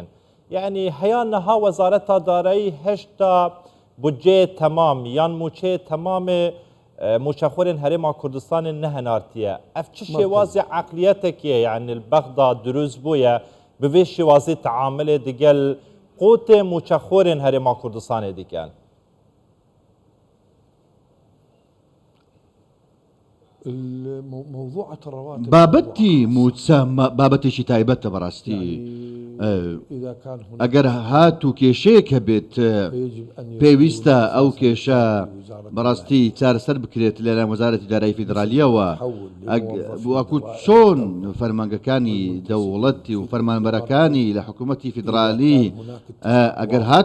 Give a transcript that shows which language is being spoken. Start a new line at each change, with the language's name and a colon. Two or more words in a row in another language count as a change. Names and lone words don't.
Kurdish: Yani heya niha Wezareta Darayî heşta budceyê temam yan mûçeyê temamê mûçexorên herêma Kurdistanê nehenartiye. Ev çi şêwazê eqliyetekê yani li Bexda durûz bûye bi vê şêwazê teamilê digel qotê mûçexorên herêma Kurdistanê dikin.
Central Kurdish: بابەتی موچە بابەتێکی تایبەتە بەڕاستی ئەگەر هات و کێشەیەک هەبێت پێویستە ئەو کێشە بەڕاستی چارەسەر بکرێت لەلایەن وەزارەتی دارایی فیدرالیەوە وەکو چۆن فەرمانگەکانی دەوڵەتی و فەرمانبەرەکانی لە حکوومەتی فیدرالی ئەگەر هات